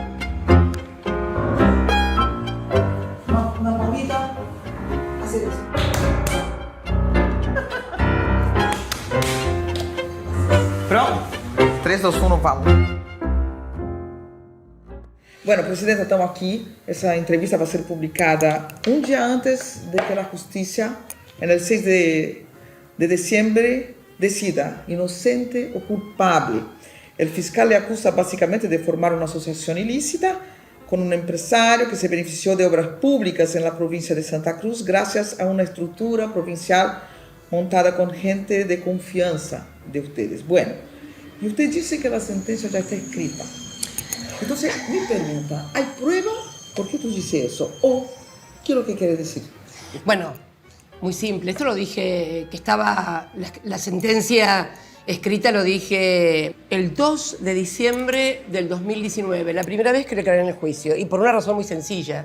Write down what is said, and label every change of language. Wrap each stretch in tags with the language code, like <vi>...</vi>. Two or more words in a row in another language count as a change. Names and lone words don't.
<es>Una palmita. Hacer eso. Pronto? 3, 2, 1, vamos. Bueno, Presidenta, estamos aquí.</es> <pt>Essa entrevista vai ser publicada um dia antes de que a justiça, no 6 de diciembre, decida inocente ou culpável. O fiscal</pt> <es>le acusa básicamente</es> <pt>de formar uma associação ilícita com um empresário que se beneficiou de obras públicas na província de Santa Cruz graças a uma estrutura provincial montada com gente de confiança</pt> <es>de ustedes. Bueno, y usted dice que la sentencia ya está escrita. Entonces, mi pregunta, ¿hay prueba? ¿Por qué tú dices eso? ¿O qué es lo que quiere decir? Bueno, muy simple. Esto lo dije, que estaba la sentencia escrita, lo dije el 2 de diciembre del 2019, la primera vez que le declaré en el juicio, y por una razón muy sencilla.</es>